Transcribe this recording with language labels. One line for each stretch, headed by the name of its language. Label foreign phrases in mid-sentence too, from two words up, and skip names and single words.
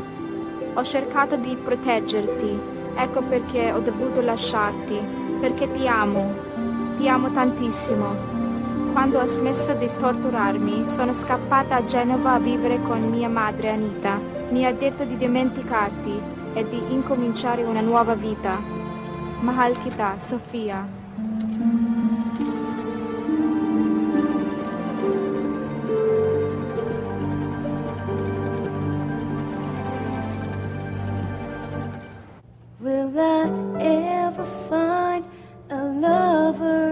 Italian: Ho cercato di proteggerti. Ecco perché ho dovuto lasciarti. Perché ti amo. Ti amo tantissimo. Quando ho smesso di torturarmi, sono scappata a Genova a vivere con mia madre Anita. Mi ha detto di dimenticarti e di incominciare una nuova vita.
Filipino: Mahal kita, Sofia.
English: Will I ever find a lover?